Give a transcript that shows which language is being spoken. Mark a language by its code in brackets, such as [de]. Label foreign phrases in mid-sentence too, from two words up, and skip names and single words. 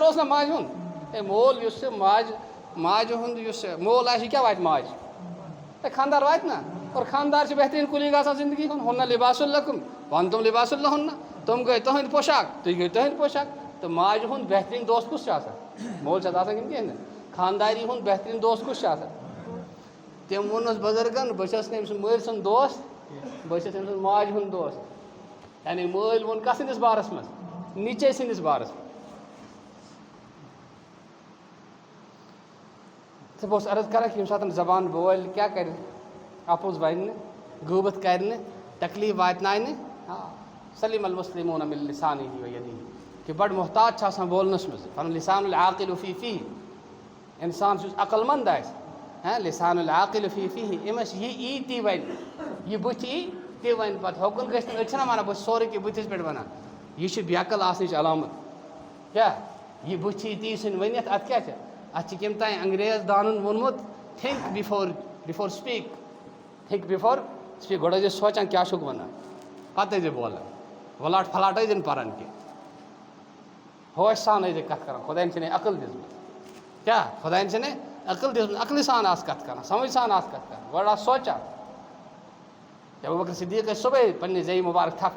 [ks] اوس نہ ماجہِ ہُنٛد ہے مول یُس چھُ ماجہِ ہُنٛد یُس مول آسہِ یہِ کیٛاہ واتہِ ماجہِ ہے خانٛدار واتہِ نا اور خانٛدار چھِ بہتریٖن کُلیٖگ آسان زندگی ہُنٛد [ar] ہُنہ لِباس اللکُم وَنتُم لِباس اللہ ہُنہ [ks] تِم گٔے تُہٕنٛدۍ پوشاک تُہۍ گٔے تُہٕنٛدۍ پوشاک تہٕ ماجہِ ہُنٛد بہتریٖن دوست کُس چھُ آسان مول چھِ آسان کِنہٕ کِہیٖنۍ نہٕ خانٛداری ہُنٛد بہتریٖن دوست کُس چھُ آسان تٔمۍ ووٚنُس بُزرگن بہٕ چھُس نہٕ أمۍ سُنٛد مٲلۍ سُنٛد دوست بہٕ چھُس أمۍ سٕنٛز ماجہِ ہُنٛد دوست یعنی مٲلۍ ووٚن کتھ سٕنٛدِس بارس منٛز نیچے سٕنٛدِس بارس منٛز تہٕ بہٕ اوسُس عرض کران کہ ییٚمہِ ساتہٕ زبان بولہِ کیٛاہ کرِ اپُز ونہِ نہٕ غوبت کرِ نہٕ تکلیٖف واتناوِ نہٕ [ar] سلیم المسلمون من لسانه ویدیه [ks] کہ بڑٕ محتاط چھِ آسان بولنس منٛز پنُن [ar] لسان العاقل فی فیہ [ks] انسان یُس عقل منٛد آسہِ [ar] لسان العاقل فی فیہ [ks] أمِس یہِ تی ونہِ یہِ بٕتھِ یی تی ونہِ پتہٕ ہوکُن گژھِ نہٕ أسۍ چھِنہ ونان بہٕ چھُس سورُے کینٛہہ بٕتھِس پٮ۪ٹھ ونان یہِ چھِ بیقل آسنٕچ علامت کیٛاہ یہِ بٕتھِ یی تی ژھٕنہِ ؤنِتھ اَتھ کیٛاہ چھِ اَتھ چھِ کٔمۍ تانۍ انگریز دانن ووٚنمُت [en] think before speak think before speak [ks] گۄڈٕ ٲسۍ زِ سونٛچان کیٛاہ چھُکھ ونان پتہٕ ٲسۍ زِ بولان ولاٹ پھلاٹ ٲسۍ زِ پران کینٛہہ ہوش سان ٲسۍ زِ کتھ کران خۄداین چھِنَے عقل دِژمٕژ کیٛاہ خۄداین چھِنَے عقل دِژمٕژ عقلہِ سان آس کتھ کران سمجھ سان آس کتھ کران گۄڈٕ آس سونٛچان ابوٗ بکر صدیٖق ٲسۍ صُبحٲے پننہِ زیٚیہِ مُبارک تھپھ